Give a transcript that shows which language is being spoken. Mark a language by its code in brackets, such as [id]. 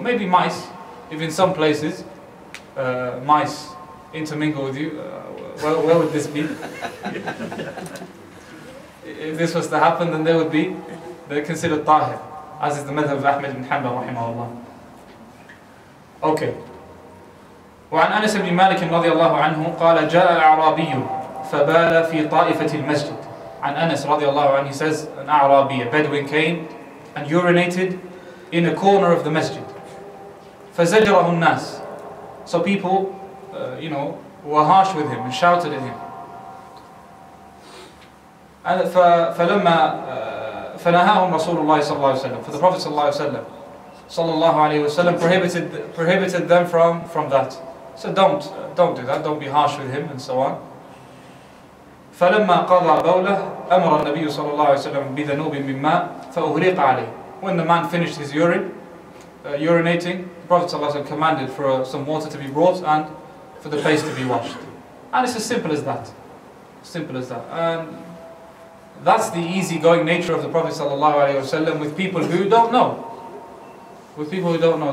[en] Maybe mice, if in some places mice intermingle with you, where would this be? If this was to happen, then they're considered tahir, as is the madhab of Ahmed ibn Hanbal rahimahullah. Okay. [ar] وعن أنس بن مالك رضي الله عنه قال جاء أعرابي فبال في طائفة المسجد. عن أنس رضي الله عنه, [en] he says, an A'rabi, a Bedouin, came and urinated in a corner of the masjid. [ar] فزجره الناس. [en] So people, were harsh with him and shouted at him. [ar] And فلما فنهاهم رسول الله صلى الله عليه وسلم. [en] For the Prophet [ar] صلى الله عليه وسلم [en] prohibited them from that. So don't do that, don't be harsh with him and so on. [ar] فلما قضى بوله أمر النبي صلى الله عليه وسلم بذنوب من ماء فأهريق عليه. [en] When the man finished his urine, urinating, the Prophet ﷺ commanded for some water to be brought and for the place to be washed. And it's as simple as that. Simple as that. And that's the easygoing nature of the Prophet ﷺ with people who don't know. With people who don't know.